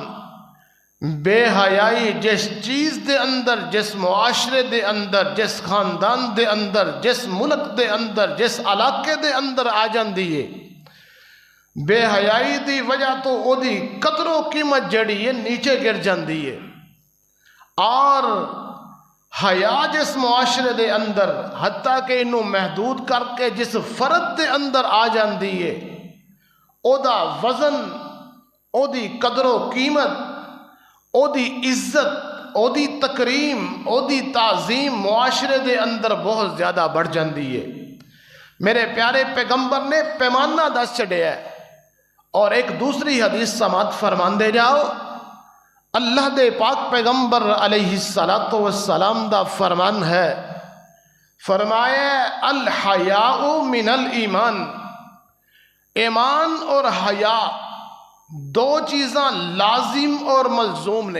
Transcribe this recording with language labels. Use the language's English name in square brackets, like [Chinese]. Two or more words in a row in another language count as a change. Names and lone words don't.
[Punjabi] بے حیائی جس چیز دے اندر، جس معاشرے دے اندر، جس خاندان دے اندر، جس ملک دے اندر، جس علاقے دے اندر آ جاندی ہے، بے حیائی دی وجہ تو او دی قدر و قیمت جڑی ہے نیچے گر جاندی ہے۔ اور حیا جس معاشرے دے اندر حتیٰ کہ انہوں محدود کر کے جس فرد دے اندر آ جاندی ہے، او دا وزن، او دی قدر و قیمت، او دی عزت، او دی تکریم، او دی تعظیم معاشرے دے اندر بہت زیادہ بڑھ جاندی ہے۔ میرے پیارے پیغمبر نے پیمانہ دس چڑھیا ہے، اور ایک دوسری حدیث سماعت فرمان دے جاؤ، اللہ دے پاک پیغمبر [Arabic] علیہ السلام [Punjabi] دا فرمان ہے، فرمایا [Arabic] الحیاء من الایمان، [Punjabi] ایمان اور حیا دو چیزاں لازم اور ملزوم نے۔